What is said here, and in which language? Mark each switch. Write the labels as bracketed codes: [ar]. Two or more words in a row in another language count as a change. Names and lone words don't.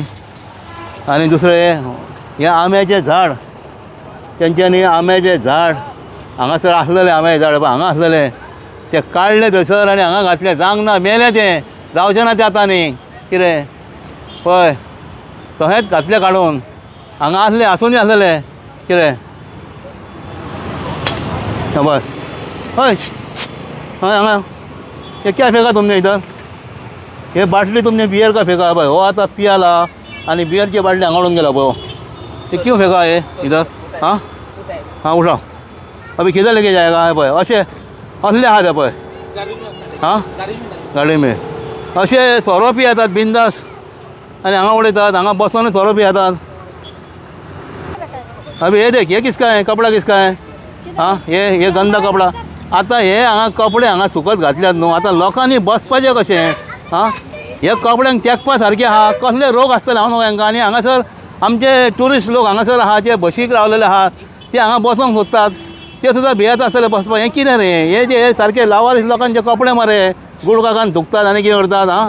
[kok] आनी दुसरें हें आंब्याचें झाड, तेंच्यांनी आंब्याचें झाड हांगासर आसलेलें आंब्याचें झाड पळय हांगा आसलेलें तें काडलें थंयसर आनी हांगा घातलें, जावंक ना, मेलें तें, जावचें ना तें आतां न्ही। कितें पळय तशेंच घातलें काडून, हांगा आसलें आसुनूय आसलेलें, कितें पळय हय हय हांगा [hi] ये क्या फेंका तुमने इधर, ये बाटली तुमने बियर का फेंका। [kok] भाई हो आता पियाला आनी बियरची बाटली हांगा उडून गेला पळय, [hi] ये क्यों फेंका ये इधर। हाँ उठाओ, अभी किधर लेके जाएगा। [kok] है पळय अशें असले आहात हे पळय, [hi] गाडी में [kok] अशें सोरो पियेतात बिंदास आनी हांगा उडयतात, हांगा बसोन सोरो पियेतात। [hi] अभी ये देख ये किसका है, कपड़ा किसका है। ये गंदा कपड़ा। [kok] आतां हे हांगा कपडे हांगा सुकत घातल्यात न्हू, आतां लोकांनी बसपाचें कशें। हे कपड्यांक तेंकपा सारके आहा, कसले रोग आसतले हांव न्हू हांकां। आनी हांगासर आमचे ट्युरिस्ट लोक हांगासर आहा जे बशीक रावलेले आहात ते हांगा बसोंक सोदतात, ते सुद्दां भियेता आसतले बसपाक. हें कितें रे, हे जे सारके लावारीस लोकांचे कपडे मरे गुडकाकान धुकतात आनी कितें करतात आं.